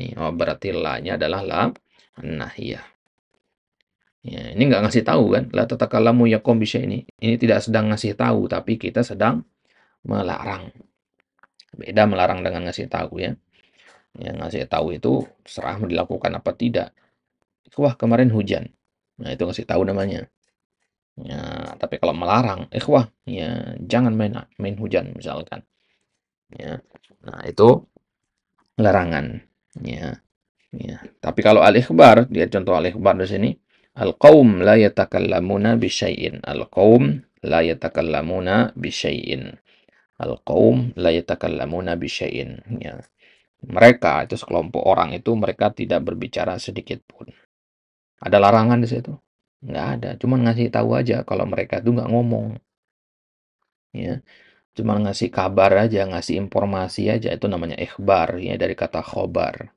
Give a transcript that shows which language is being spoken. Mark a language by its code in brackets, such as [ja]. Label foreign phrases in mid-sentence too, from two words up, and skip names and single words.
[id] Oh, berarti la-nya adalah [ar] لا ناهية. [id] Ya, ini nggak ngasih tahu kan? [ar] لا تتكلموا يا قوم بشيء' ini. [id] Ini tidak sedang ngasih tahu, tapi kita sedang melarang. Beda melarang dengan ngasih tahu ya. Yang ngasih tahu itu serah mau dilakukan apa tidak. Wah, kemarin hujan. Nah, itu ngasih tahu namanya. Ya, tapi kalau melarang, ikhwah, ya jangan main hujan misalkan. Ya. Nah, itu larangan. Ya, ya. Tapi kalau al-ikhbar, dia contoh al-ikhbar di sini, [ar] القوم لا يتكلمون بشيء. القوم لا يتكلمون بشيء. القوم لا يتكلمون بشيء. [id] Ya. Mereka itu sekelompok orang itu mereka tidak berbicara sedikit pun. Ada larangan di situ? Nggak ada, cuman ngasih tahu aja kalau mereka itu nggak ngomong. Ya. Cuma ngasih kabar aja, ngasih informasi aja, itu namanya ikhbar, ya dari kata khobar.